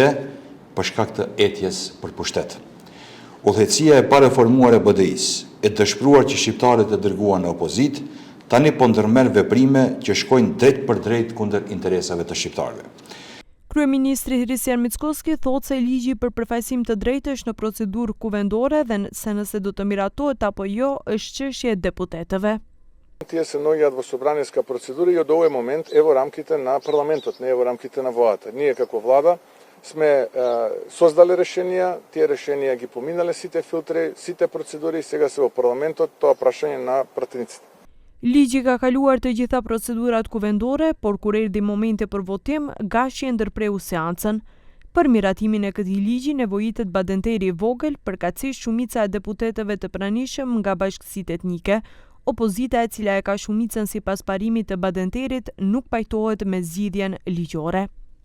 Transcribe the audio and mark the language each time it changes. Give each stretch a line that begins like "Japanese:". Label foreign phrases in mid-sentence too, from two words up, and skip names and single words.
Albanian: Për shkak të etjes për pushtet. Udhëheqësia e pareformuar e BDI-s, e dëshpëruar që shqiptarët e dërguan në opozit, tani po ndërmerr veprime që shkojnë drejt për drejt kundër interesave të shqiptarëve. Kryeministri Hrisjan Mickoski thotë se ligji për përfaqësim të drejtë është në procedurë kuvendore dhe se nëse do të miratohet apo jo është çështje e deputetëve.
Macedonian: Тие се наоѓаат во собраниска процедура и од овој момент е во рамките на парламентот, не е во рамките на владата. Ние како влада сме создале решенија, тие решенија ги поминале сите филтри, сите процедури и сега се во парламентот, тоа прашање на пратениците.
Albanian: Ligji ka kaluar të gjitha procedurat kuvendore, por kur erdhi momenti për votim, Gashi e ndërpreu seancën. Për miratimin e këtij ligji nevojitet Badenteri I vogël, përkatësisht shumica e deputetëve të pranishëm nga bashkësitë etnike. Opozita e cila e ka shumicën sipas parimit të Badenterit nuk pajtohet me zgjidhjen ligjore.